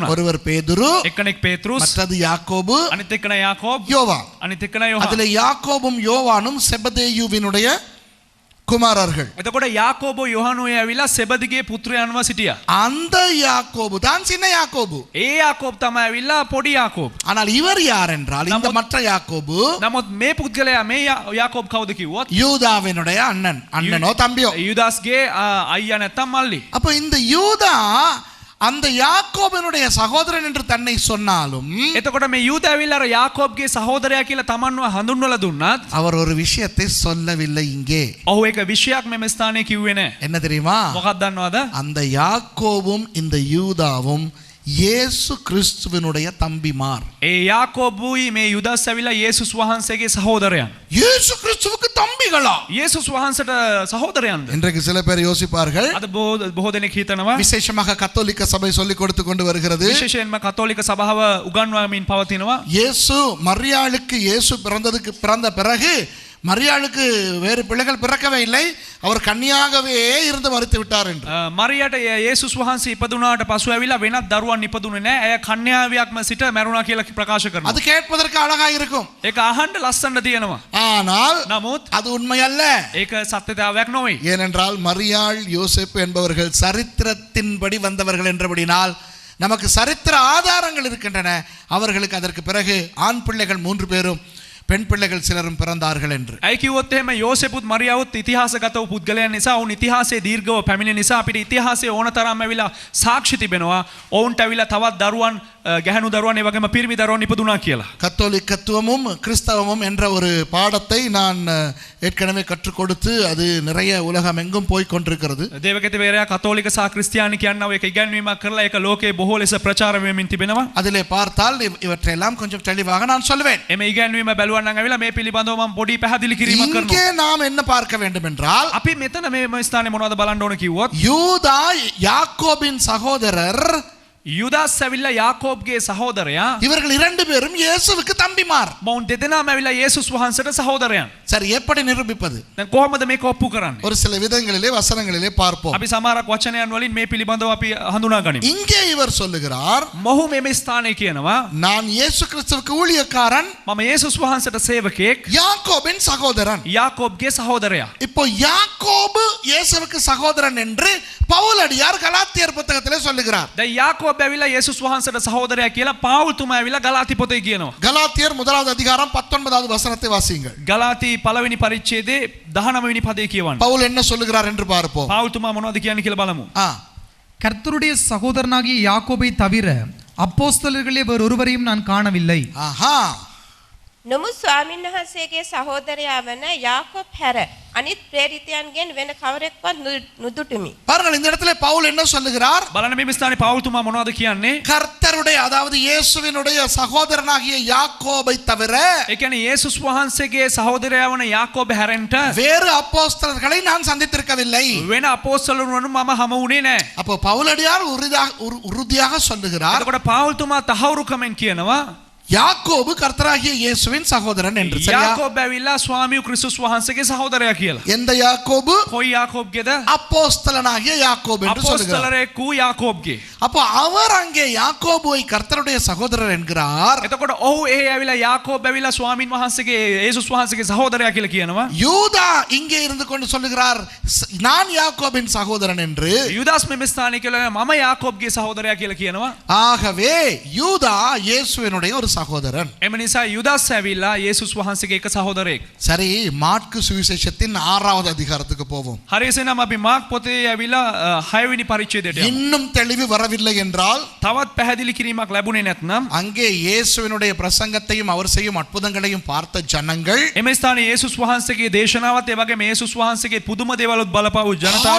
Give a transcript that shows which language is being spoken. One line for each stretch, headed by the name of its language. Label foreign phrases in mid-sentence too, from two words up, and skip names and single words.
Tamil: ஒருவர் பேதுரு,
Sinhala: එක්කෙනෙක් පේත්‍රුස්,
Tamil: மற்றது யாக்கோபு,
Sinhala: අනිත් එක්කෙනා යාකෝබ්,
Tamil: யோவான்.
Sinhala: අනිත් එක්කෙනා යෝහාන්.
Tamil: அதுல யாக்கோபும் யோவானும் செபதேயுவினுடைய குமாரர்கள்.
Sinhala: එතකොට යාකෝබෝ යොහනුයි ඇවිල්ලා සෙබදිගේ පුත්‍රයන්ව සිටියා.
Tamil: அந்த யாக்கோபு தான் சின்ன யாக்கோபு.
Sinhala: ඒ යාකෝබ් තමයි ඇවිල්ලා පොඩි යාකෝබ්.
Tamil: ஆனால் இவர் யார் என்றால் இந்த மற்ற யாக்கோபு
Sinhala: නමුත් මේ පුද්ගලයා මේ යාකෝබ් කවුද කිව්වොත්
Tamil: யூதாவினுடைய அண்ணனோ தம்பியோ.
Sinhala: யூதாஸ்ගේ අයියා නැත්තම් මල්ලි.
Tamil: அப்ப இந்த யூதா அந்த யாக்கோபினுடைய சகோதரன் என்று தன்னை சொன்னாலும்
Sinhala: එතකොට මේ යූදා ඇවිල්ලා අර යාකෝබ්ගේ සහෝදරයා කියලා තමන්ව හඳුන්වලා දුන්නත්
Tamil: அவர் ஒரு விஷயத்தை சொல்லவில்லை இங்கே.
Sinhala: ඔහු එක විශයක් මෙම ස්ථානයේ කිව්වේ නැහැ.
Tamil: என்ன தெரியுமா?
Sinhala: මොකක්ද දන්නවද?
Tamil: அந்த யாக்கோபும் இந்த யூதாவும் இயேசு கிறிஸ்துவினுடைய தம்பிமார்.
Sinhala: ඒ යාකෝබුයි මේ යුදාස් ඇවිල්ලා යේසුස් වහන්සේගේ සහෝදරයන්.
Tamil: இயேசு கிறிஸ்துவுக்கு தம்பிகளா?
Sinhala: යේසුස් වහන්සේට සහෝදරයන්ද?
Tamil: இன்றைக்கு சில பேர் யோசிப்பார்கள்,
Sinhala: අද බොහෝ දෙනෙක් හිතනවා
Tamil: விசேஷமாக கத்தோலிக்க சபை சொல்லிக் கொடுத்து கொண்டு வருகிறது,
Sinhala: විශේෂයෙන්ම කතෝලික සභාව උගන්වමින් පවතිනවා.
Tamil: இயேசு மரியாளுக்கு இயேசு பிறந்த பிறகு மரியாளுக்கு வேறு பிள்ளைகள் பிறக்கவே இல்லை, அவர் கன்னியாகவே இருந்து மரித்து விட்டார் என்று.
Sinhala: මරියට යේසුස් වහන්සේ ඉපදුනාට පසු ඇවිල්ලා වෙනත් දරුවන් ඉපදුනේ නැහැ. ඇය කන්‍යාවියක්ම සිට මැරුණා කියලා ප්‍රකාශ කරනවා.
Tamil: அது கேட்பதற்கு அழகா இருக்கும்.
Sinhala: ඒක අහන්න ලස්සනට තියෙනවා.
Tamil: ஆனால்
Sinhala: නමුත්
Tamil: அது உண்மை அல்ல.
Sinhala: ඒක සත්‍යතාවයක් නොවේ.
Tamil: ஏனென்றால் மரியாள் யோசேப்பு என்பவர்கள் சரித்திரத்தின்படி வந்தவர்கள் என்றபடினால் நமக்கு சரித்திர ஆதாரங்கள் இருக்கின்றன. அவர்களுக்கு அதற்கு பிறகு ஆண் பிள்ளைகள் 3 பேரும் பெண் பிள்ளைகள் சிலரும் பிறந்தார்கள் என்று.
Sinhala: ඇයි කිව්වොත් එහෙම යෝසෙපුත් මරියාවුත් ඉතිහාසගතව පුද්ගලයන් නිසා ඔවුන් ඉතිහාසයේ දීර්ඝව පැමිණෙන නිසා අපිට ඉතිහාසයේ ඕනතරම් ඇවිල්ලා සාක්ෂි තිබෙනවා. ඔවුන්ට ඇවිල්ලා තවත් දරුවන් ගැහැණු දරුවන් ඒ වගේම පිරිමි දරුවන් ඉපදුනා කියලා.
Tamil: கத்தோலிக்கத்துவமும் கிறிஸ்தவமும் என்ற ஒரு பாடத்தை நான் ஏற்கனவே கற்றுக் கொடுத்து அது நிறைய உலகம் எங்கும் போய் கொண்டிருக்கிறது.
Sinhala: දේවකෙතවරයා කතෝලික සහ ක්‍රිස්තියානි කියනවා ඒක ඉගැන්වීමක් කරලා ඒක ලෝකේ බොහෝ ලෙස ප්‍රචාර වෙමින් තිබෙනවා.
Tamil: அதிலே பார்த்தால் இவற்றையெல்லாம் கொஞ்சம் தெளிவாக நான் சொல்லுவேன்.
Sinhala: එමේ ඉගැන්වීම බැලුවා නම් ඇවිල්ලා මේ පිළිබඳව මම පොඩි පැහැදිලි කිරීමක් කරනවා.
Tamil: இங்கே நாம் என்ன பார்க்க வேண்டும் என்றால்
Sinhala: අපි මෙතන මේ ස්ථානේ මොනවද බලන්න ඕන කිව්වොත්
Tamil: யூதா யாக்கோபின் சகோதரர்,
Sinhala: යුදාස් ඇවිල්ලා යාකෝබ්ගේ සහෝදරයා.
Tamil: இவர்கள் 2 பேரும் இயேசுவுக்கு தம்பிமார்.
Sinhala: මොවුන් දෙදෙනාම ඇවිල්ලා යේසුස් වහන්සේට සහෝදරයන්.
Tamil: சரி, எப்படி நிரூபிப்பது?
Sinhala: දැන් කොහොමද මේක ඔප්පු කරන්නේ?
Tamil: ஒரு சில விதங்களிலே வசனங்களிலே பார்ப்போம்.
Sinhala: අපි සමහරක් වචනයන් වලින් මේ පිළිබඳව අපි හඳුනා ගනිමු.
Tamil: இங்கே இவர் சொல்லுகிறார்,
Sinhala: මොහු මේ ස්ථානයේ කියනවා
Tamil: நான் இயேசு கிறிஸ்துவுக்கு ஊழியக்காரன்,
Sinhala: මම යේසුස් වහන්සේට සේවකයෙක්,
Tamil: யாக்கோபின் சகோதரன்.
Sinhala: යාකෝබ්ගේ සහෝදරයා.
Tamil: இப்போ யாக்கோபு இயேசுவுக்கு சகோதரன் என்று பவுலடியார் கலாத்தியர் புத்தகத்திலே சொல்லுகிறார்.
Sinhala: දැන් යාකෝබ් ඇවිල්ලා යේසුස් වහන්සේට සහෝදරයා කියලා පාවුල් තුමා ඇවිල්ලා ගලාති පොතේ කියනවා.
Tamil: கலாத்தியர் 1வது அதிகாரம் 19வது வசனத்தை வாசியுங்கள்.
Sinhala: ගලාති පළවෙනි පරිච්ඡේදයේ 19 වෙනි පදේ කියවන්න.
Tamil: பவுல் என்ன சொல்லுகிறார் என்று பார்ப்போம்.
Sinhala: පාවුල් තුමා මොනවද කියන්නේ කියලා බලමු.
Tamil: கர்த்தருடைய சகோதரனாகிய யாக்கோபை தவிர அப்போஸ்தலர்களே வேறு ஒருவரையும் நான் காணவில்லை. ஆஹா,
Sinhala: නමුත් ස්වාමීන් වහන්සේගේ සහෝදරයා වන යාකොබ් හැර අනිත් ප්‍රේරිතයන්ගෙන් වෙන කවරෙක්වත් නුදුටුමි.
Tamil: பாருங்கள், இந்த இடத்துல பவுல் என்ன சொல்லுகிறார்?
Sinhala: බලන්න මේ ස්ථානේ පාවුල් තුමා මොනවද කියන්නේ?
Tamil: கர்த்தருடைய அதாவது இயேசுவினுடைய சகோதரனாகிய யாக்கோபை தவிர
Sinhala: ඒ කියන්නේ යේසුස් වහන්සේගේ සහෝදරයා වන යාකෝබ හැරෙන්ට
Tamil: வேறு அப்போஸ்தலர்களை நான் சந்தித்திருக்கவில்லை.
Sinhala: වෙන අපෝස්තලවරුන් මම හමු වුණේ නැහැ.
Tamil: அப்போ பவுலடியார் உறுதியாக சொல்லுகிறார்,
Sinhala: එතකොට පාවුල් තුමා තහවුරුකමෙන් කියනවා
Tamil: யாக்கோபு கர்த்தராகிய இயேசுவின் சகோதரன் என்று. சரியா?
Sinhala: යාකෝබ් ඇවිල්ලා ස්වාමී ක්‍රිස්තුස් වහන්සේගේ සහෝදරයා කියලා.
Tamil: எந்த யாக்கோபு?
Sinhala: කොයි යාකෝබ්ගේද?
Tamil: அப்போஸ்தலனாகிய யாக்கோபு என்று சொல்லுகிறார்.
Sinhala: අපෝස්තලරෙකු යාකෝබ්ගේ.
Tamil: அப்போ அவர் அங்கே யாக்கோபுவை கர்த்தருடைய சகோதரர் என்கிறார்.
Sinhala: එතකොට ඔහු එහි ඇවිල්ලා යාකෝබ් ඇවිල්ලා ස්වාමීන් වහන්සේගේ යේසුස් වහන්සේගේ සහෝදරයා කියලා කියනවා.
Tamil: யூதா இங்கே இருந்து கொண்டு சொல்லுகிறார், நான் யாக்கோபின் சகோதரன் என்று.
Sinhala: යුදාස් මේ ස්ථානයේ කියලා මම යාකෝබ්ගේ සහෝදරයා කියලා කියනවා.
Tamil: ஆகவே யூதா இயேசுவினுடைய ஒரு சகோதரன்.
Sinhala: එම නිසා යුදාස් ඇවිල්ලා යේසුස් වහන්සේගේ එක සහෝදරයෙක්.
Tamil: சரி, மாற்கு சுவிசேஷத்தின் 6வது அதிகாரத்துக்கு போவோம்.
Sinhala: හරියසෙනම් අපි මාක් පොතේ ඇවිල්ලා 6 වෙනි පරිච්ඡේදයට යමු.
Tamil: இன்னும் தெளிவு வரவில்லை என்றால்
Sinhala: තවත් පැහැදිලි කිරීමක් ලැබුණේ නැත්නම්
Tamil: அங்கே இயேசுவினுடைய பிரசங்கத்தையும் அவர் செய்யும் அற்புதங்களையும் பார்த்த ஜனங்கள்
Sinhala: එම ස්ථානයේ යේසුස් වහන්සේගේ දේශනාවත් ඒ වගේම යේසුස් වහන්සේගේ පුදුම දේවල්වත් බලපෑවු ජනතාව